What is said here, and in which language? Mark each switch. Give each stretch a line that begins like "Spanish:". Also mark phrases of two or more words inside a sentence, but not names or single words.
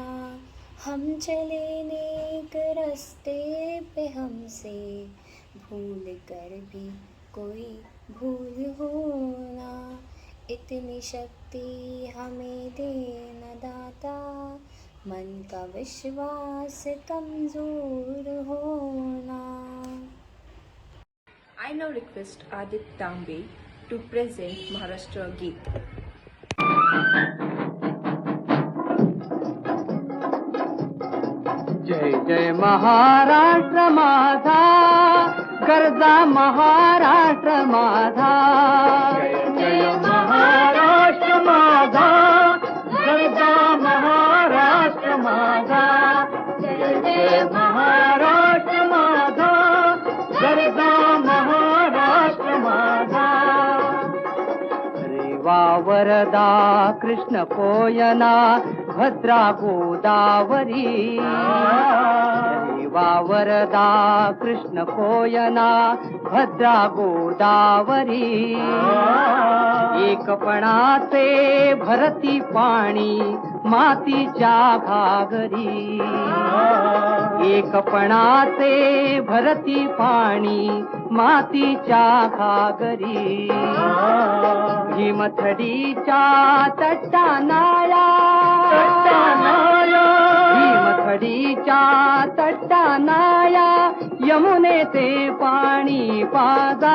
Hindi: हम चले नेक रास्ते पे, हमसे भूल कर भी कोई भूल होना। इतनी शक्ति हमें देना दाता, मन का विश्वास कमजोर होना।
English: I now request Adit Tambe to present Maharashtra Geet.
Marathi: जय जय महाराष्ट्र माझा, गरजा महाराष्ट्र माझा। जय जय महाराष्ट्र माझा, गरजा महाराष्ट्र माझा। जय जय महाराष्ट्र माझा, गरजा महाराष्ट्र माझा। रेवा वरदा कृष्ण कोयना, भद्रा गोदावरी। रेवा वरदा कृष्ण कोयना, भद्रा गोदावरी। एकपणाचे भरती पाणी मातीच्या घागरी। एकपणाचे भरती पाणी मातीच्या घागरी। भीमथडीच्या तटानाया, भीमथडीच्या तटानाया, यमुनेचे पाणी पाजा।